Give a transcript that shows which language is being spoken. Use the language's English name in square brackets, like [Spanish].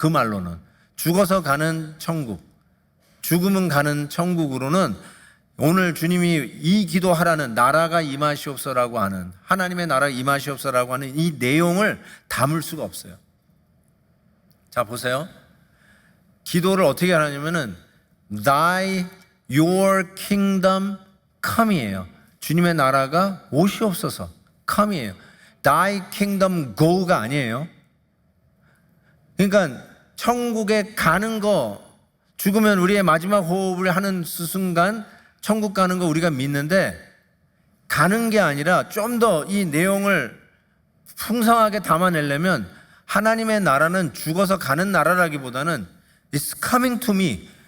[Korean] 그 말로는 죽어서 가는 천국, 죽으면 가는 천국으로는 오늘 주님이 이 기도하라는 나라가 임하시옵소서라고 하는 하나님의 나라가 임하시옵소서라고 하는 이 내용을 담을 수가 없어요. 자 보세요. 기도를 어떻게 하냐면은 [English] Thy your kingdom come이에요. [Korean] 주님의 나라가 오시옵소서. come이에요. [English] Thy kingdom go가 [Korean] 아니에요. 그러니까 천국에 가는 거 죽으면 우리의 마지막 호흡을 하는 순간 천국 가는 거 우리가 믿는데 가는 게 아니라 좀 더 이 내용을 풍성하게 담아내려면 하나님의 나라는 죽어서 가는 나라라기보다는 [English] It's coming to me.